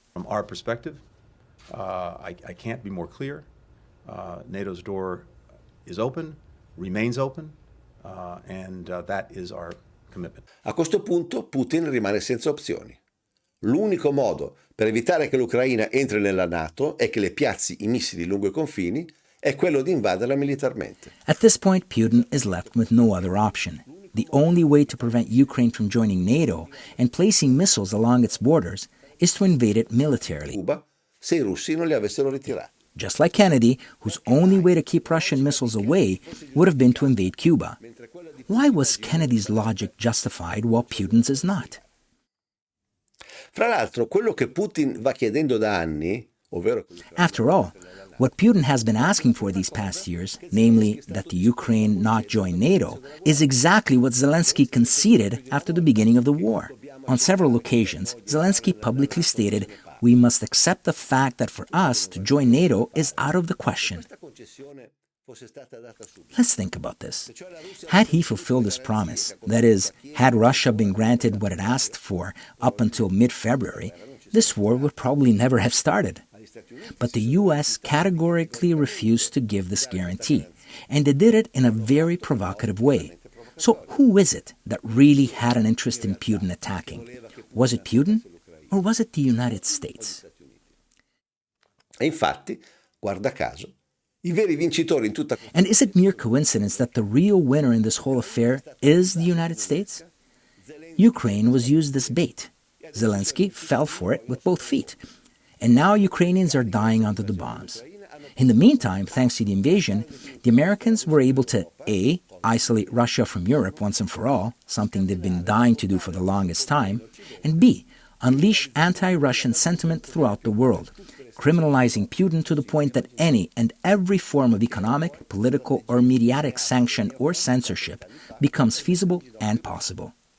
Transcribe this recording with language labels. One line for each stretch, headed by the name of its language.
English: From our perspective, I can't be more clear. NATO's door is open, remains open, and that is our commitment.
Italian: A questo punto Putin rimane senza opzioni. L'unico modo per evitare che l'Ucraina entri nella NATO e che le piazzi i missili lungo i confini è quello di invaderla militarmente.
English: At this point, Putin is left with no other option. The only way to prevent Ukraine from joining NATO and placing missiles along its borders is to invade it militarily.
Italian: Cuba, se i russi non li avessero ritirati.
English: Just like Kennedy, whose only way to keep Russian missiles away would have been to invade Cuba. Why was Kennedy's logic justified while Putin's is not?
Italian: Fra l'altro, quello che Putin va chiedendo da anni, ovvero...
English: After all, what Putin has been asking for these past years, namely that the Ukraine not join NATO, is exactly what Zelensky conceded after the beginning of the war. On several occasions, Zelensky publicly stated, "We must accept the fact that for us to join NATO is out of the question." Let's think about this. Had he fulfilled his promise, that is, had Russia been granted what it asked for up until mid-February, this war would probably never have started. But the U.S. categorically refused to give this guarantee, and they did it in a very provocative way. So who is it that really had an interest in Putin attacking? Was it Putin, or was it the United States?
Italian: E infatti, guarda caso, i veri vincitori in tutta...
English: And is it mere coincidence that the real winner in this whole affair is the United States? Ukraine was used as bait. Zelensky fell for it with both feet. And now Ukrainians are dying under the bombs. In the meantime, thanks to the invasion, the Americans were able to A, isolate Russia from Europe once and for all, something they've been dying to do for the longest time, and B, unleash anti-Russian sentiment throughout the world, criminalizing Putin to the point that any and every form of economic, political, or mediatic sanction or censorship becomes feasible and possible.